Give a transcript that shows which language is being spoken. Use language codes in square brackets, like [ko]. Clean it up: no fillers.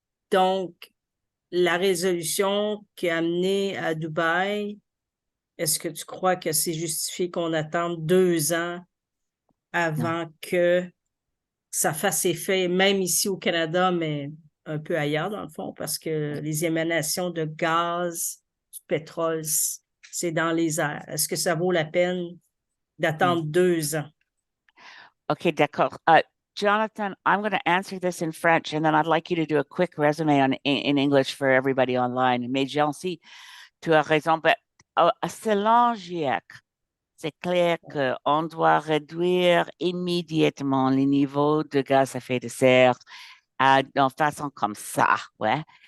[fr] Donc, la résolution qui a amené à Dubaï, est-ce que tu crois que c'est justifié qu'on attende 2 ans avant que ça fasse effet, même ici au Canada, mais un peu ailleurs dans le fond, parce que les émanations de gaz, du pétrole, c'est dans les airs. Est-ce que ça vaut la peine d'attendre 2 ans? Okay, d'accord. [en] Jonathan, I'm going to answer this in French, and then I'd like you to do a quick resume in English for everybody online. [fr] Mais Jancy, tu as raison. Selon GIEC, c'est clair qu'on doit réduire immédiatement les niveaux de gaz à effet de serre de façon comme ça, ouais.